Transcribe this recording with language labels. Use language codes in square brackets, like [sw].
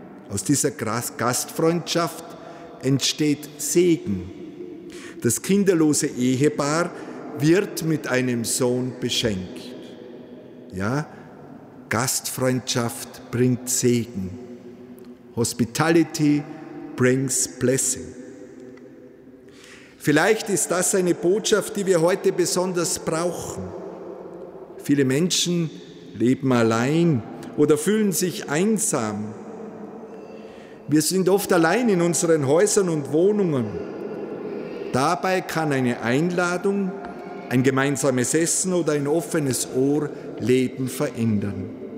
[de] Aus dieser Gastfreundschaft entsteht Segen. Das kinderlose Ehepaar wird mit einem Sohn beschenkt. Ja, Gastfreundschaft bringt Segen. [en] Hospitality brings blessing. [de] Vielleicht ist das eine Botschaft, die wir heute besonders brauchen. Viele Menschen leben allein oder fühlen sich einsam. Wir sind oft allein in unseren Häusern und Wohnungen. Dabei kann eine Einladung, ein gemeinsames Essen oder ein offenes Ohr Leben verändern.